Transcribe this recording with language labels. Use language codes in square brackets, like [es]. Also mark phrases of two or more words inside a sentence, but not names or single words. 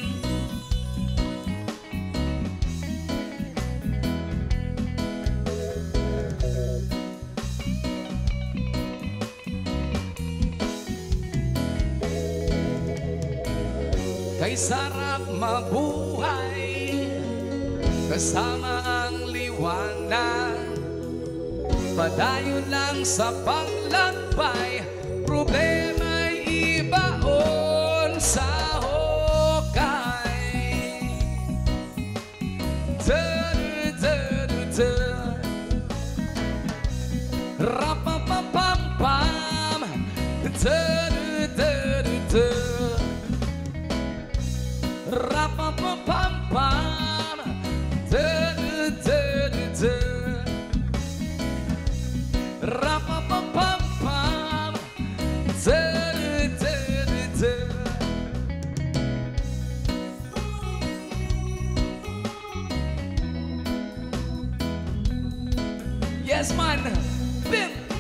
[tl] Kay sarap mabuhay kasama ang liwanag, padayon lang sa paglakbay, problema'y ibaon sa hukay. Du-du-du-du-du, rap-pa-pam-pam-pam, du-du-du-du-du, rap-pa-pam-pam-pam, du-du-du-du-du, rap-pa-pam-pam-pam, du-du-du-du-du. [en] Yes, man. Bim.